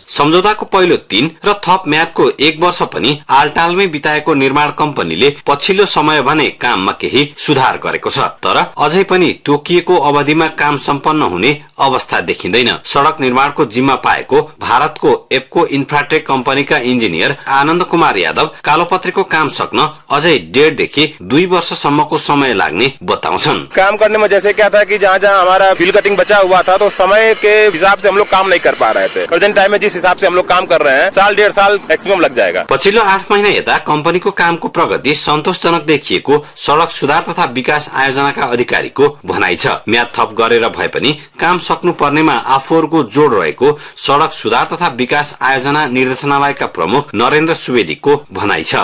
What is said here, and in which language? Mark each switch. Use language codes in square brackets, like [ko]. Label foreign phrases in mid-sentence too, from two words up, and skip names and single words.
[ne] सम्झौताको पहिलो 3 र थप म्यादको 1 वर्ष पनि आलटालमै बिताएको निर्माण कम्पनीले पछिल्लो समय भने काममा केही सुधार गरेको छ, तर अझै पनि तोकिएको अवधिमा काम सम्पन्न हुने अवस्था देखिँदैन। सड़क निर्माणको जिम्मा पाएको भारतको एप्को इन्फ्राटेक कम्पनीका इन्जिनियर आनन्द कुमार यादव कालोपत्रेको काम सक्न अझै 1.5 देखि 2 वर्षसम्मको समय लाग्ने बताउँछन्। [hi] काम करने में जैसे क्या था कि जहाँ जहाँ हमारा [en] fill cutting [hi] बचा हुआ था तो समय के हिसाब से हम लोग काम नहीं कर पा रहे थे। [en] present time [hi] में जिस हिसाब से हम लोग काम कर रहे हैं 1.5 साल मैक्सिमम लग जाएगा। [ne] पछिल्लो 8 महिना यता कम्पनीको कामको प्रगति सन्तोषजनक देखिएको सड़क सुधार तथा विकास आयोजनाका अधिकारीको भनाइ छ। म्याद थप गरेर भए पनि काम सक्नु पर्नेमा आफूहरूको जोड रहेको सड़क सुधार तथा विकास आयोजना निर्देशनालयका प्रमुख नरेन्द्र सुवेदीको भनाइ छ।